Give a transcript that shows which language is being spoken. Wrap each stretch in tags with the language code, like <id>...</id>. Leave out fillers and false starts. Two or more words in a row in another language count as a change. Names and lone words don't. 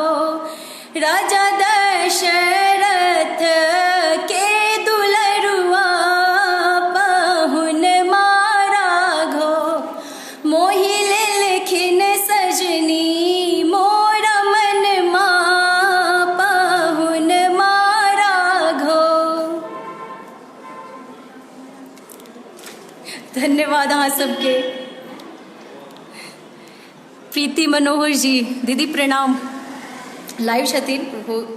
<mai>राजा दशरथ के दुलरुआ बहुन मारा घो। मोहि लेलखिन सजनी मोरा मन माँ बहुन मारा घो। धन्यवाद अहाँ सबके। प्रीति मनोहर जी दीदी प्रणाम, लाइव छथिन हो।</mai>